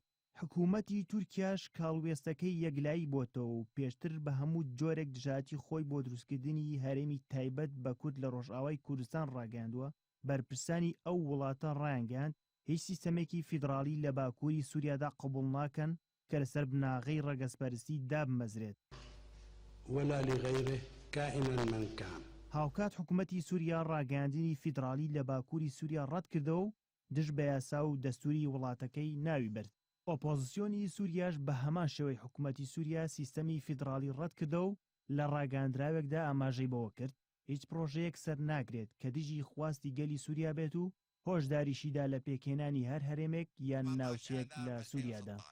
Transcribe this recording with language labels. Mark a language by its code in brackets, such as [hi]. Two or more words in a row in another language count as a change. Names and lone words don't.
[ckb] حکوومەتی تورکیاش کاڵوێستەکەی یەکلایی بۆتەوە و پێشتر بە هەموو جۆرێک دژاتی خۆی بۆ دروستکردنی هەرێمی تایبەت بە کورد لە ڕۆژئاوای کوردستان ڕاگەاندووە بەرپرسانی ئەو وڵاتە ڕایانگەاند هیچ سیستەمێکی فیدرالی لە باکووری سووریادا قبوڵ ناکەن کە لەسەر بناغەی ڕەگەزپەرستی دابمەزرێت. [ar] ولا لغيره كائنا من كان. [ckb] هاوکات حکوومەتی سووریا ڕاگەاندنی فیدرالی لە باکووری سووریا ڕەت کردەوە و دژ بە یاسا و دەستوری وڵاتەکەی ناوی برد. ئۆپۆزیسیۆنی سووریاش بە هەمان شێوەی حکوومەتی سووریا سیستەمی فیدرالی ڕەت کردەوە و لە ڕاگەاندراوێکدا ئاماژەی بەوە کرد هیچ پرۆژەیەک سەر ناگرێت کە دژی خواستی گەلی سووریا بێت و هۆشداریشیدا لە پێکێنانی هەر هەرێمێک یان ناوچەیەک لە سووریادا.